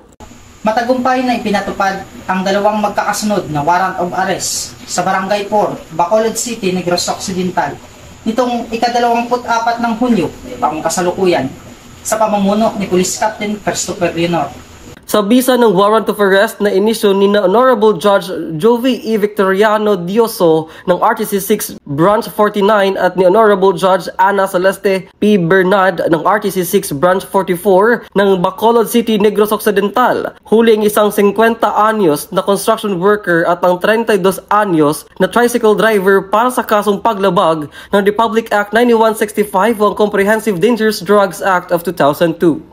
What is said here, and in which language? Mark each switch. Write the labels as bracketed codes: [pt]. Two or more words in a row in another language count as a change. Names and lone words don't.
[tl] Matagumpay na ipinatupad ang 2 magkakasunod na [en] warrant of arrest [tl] sa Barangay 4, Bacolod City, Negros Occidental nitong ika-24 ng Hunyo, taong kasalukuyan, sa pamumuno ni Police Captain Christopher Leonor. Sa bisa ng [en] warrant of arrest [tl] na inisyo ni Honorable Judge Jovi E. Victoriano Dioso ng RTC 6 Branch 49 at ni Honorable Judge Ana Celeste P. Bernard ng RTC 6 Branch 44 ng Bacolod City, Negros Occidental, huli ang isang 50 anyos na [en] construction worker [tl] at ang 32 anyos na [en] tricycle driver [tl] para sa kasong paglabag ng Republic Act 9165 o ang Comprehensive Dangerous Drugs Act of 2002.